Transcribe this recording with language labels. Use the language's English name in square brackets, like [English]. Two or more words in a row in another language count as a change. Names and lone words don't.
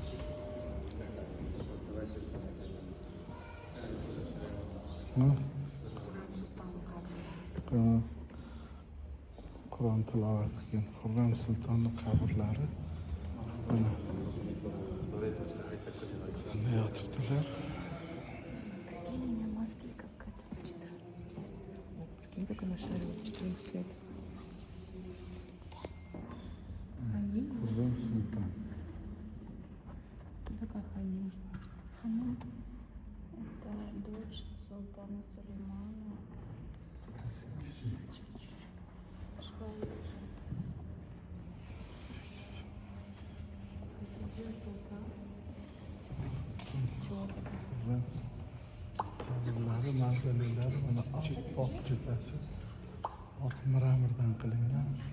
[Uzbek] Qur'on tilovat qilgan Xurram Sultonning qabrlari mana qanday yotibdilar. [Russian] Как она шарит, свет. [Uzbek] Xurram Sulton. [Russian] Кто такая Ханим? Ханим — это дочь султана Сулеймана. [Uzbek] Qabrlari, mavzaliylari mana oq tepasi oq mramordan qilingan.